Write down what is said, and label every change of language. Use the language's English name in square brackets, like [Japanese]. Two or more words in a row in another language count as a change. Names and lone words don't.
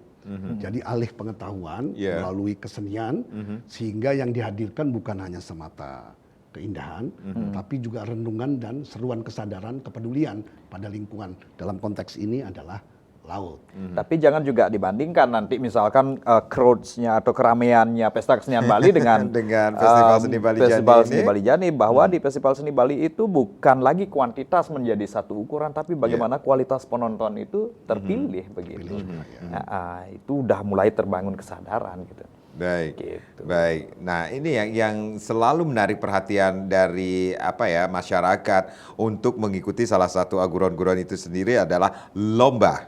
[Indonesian] Jadi alih pengetahuan melalui kesenian sehingga yang dihadirkan bukan hanya semata keindahan, tapi juga renungan dan seruan kesadaran kepedulian pada lingkungan. Dalam konteks ini adalah laut. Tapi jangan juga dibandingkan nanti misalkan crowds-nya atau keramaiannya Pesta Kesenian Bali dengan Festival Seni Bali Jani, bahwa di Festival Seni Bali itu bukan lagi kuantitas menjadi satu ukuran, tapi bagaimana kualitas penonton itu terpilih begitu. Itu udah mulai terbangun kesadaran gitu. Baik, baik. Nah ini yang selalu menarik perhatian dari masyarakat untuk mengikuti salah satu aguron-aguron itu sendiri adalah lomba.